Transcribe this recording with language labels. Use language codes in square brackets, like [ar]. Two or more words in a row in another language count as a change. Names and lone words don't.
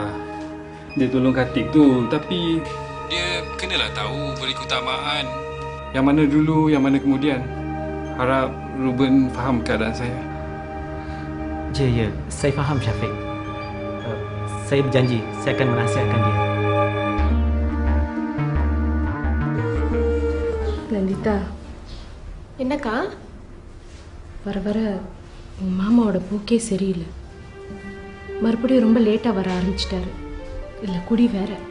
[ms] Dia tolong Kartik tu, tapi dia kenalah tahu beri keutamaan. Yang mana dulu, yang mana kemudian. Harap Ruben faham keadaan saya. Ya, saya faham Syafiq. Saya berjanji, saya akan menasihatkan dia. [ta] லலிதா, என்னக்கா? வர வர உன் மாமாவோட போக்கே சரியில்லை. மறுபடியும் ரொம்ப லேட்டாக வர ஆரம்பிச்சிட்டாரு. இல்லை குடி வேற.